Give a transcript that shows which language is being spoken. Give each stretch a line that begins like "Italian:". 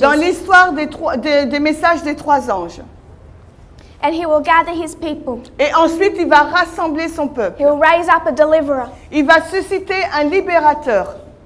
French: dans l'histoire des messages des 3 anges.
English: and he will gather his people.
French: Et ensuite, il va rassembler son peuple.
English: He will raise up a deliverer,
French: Il va susciter un libérateur.